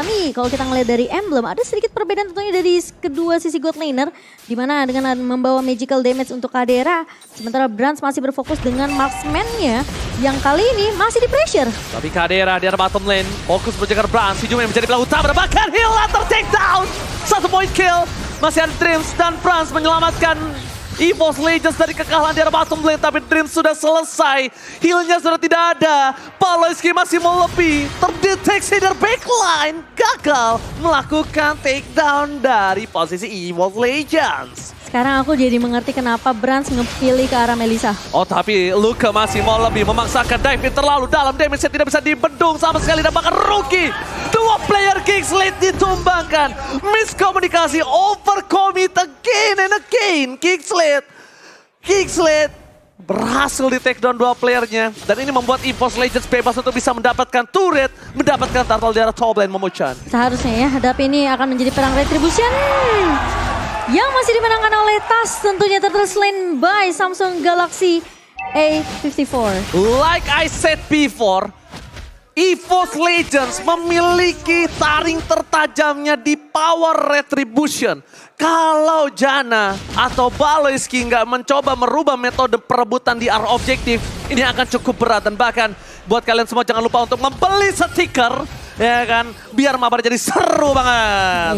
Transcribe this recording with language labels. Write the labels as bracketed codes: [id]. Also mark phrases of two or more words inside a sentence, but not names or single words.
[id] Tapi kalau kita ngeliat dari emblem ada sedikit perbedaan tentunya dari kedua sisi [en] god laner. [id] Dimana dengan membawa [en] magical damage [id] untuk Kadera. Sementara Brans masih berfokus dengan marksman-nya yang kali ini masih di pressure. Tapi Kadera di arah [en] bottom lane [id] fokus menjaga Brans. Hijume menjadi pelaku utama, bahkan heal atau [en] take down. [id] 1 [en] point kill. [id] Masih ada Dreams dan Brans menyelamatkan EVOS Legends dari kekalahan di arah [en] bottom lane, [id] tapi Dreams sudah selesai. Heal-nya sudah tidak ada. Paloyski masih mau lebih. Terdeteksi dari backline. Gagal melakukan takedown dari posisi EVOS Legends. Sekarang aku jadi mengerti kenapa Brands ngepilih ke arah Melissa. Oh tapi Luka masih mau lebih, memaksakan dive terlalu dalam, damage-nya tidak bisa dibendung sama sekali dan bahkan rookie. Dua player Kickslate ditumbangkan. Miskomunikasi, [en] overcommit again and again. [id] Kickslate berhasil di take down dua playernya. Dan ini membuat EVOS Legends bebas untuk bisa mendapatkan turret, mendapatkan turtle di arah [en] top lane [id] Momochan. Seharusnya ya, hadapi ini akan menjadi perang retribution. Yang masih dimenangkan oleh TAS, tentunya [en] turtle slain by [id] Samsung Galaxy A54. [en] Like I said before, [id] EVOS Legends memiliki taring tertajamnya di [en] power retribution. [id] Kalau Janna atau Paloyski nggak mencoba merubah metode perebutan di arah objektif, ini akan cukup berat. Dan bahkan buat kalian semua jangan lupa untuk membeli stiker, ya kan, biar mabar jadi seru banget.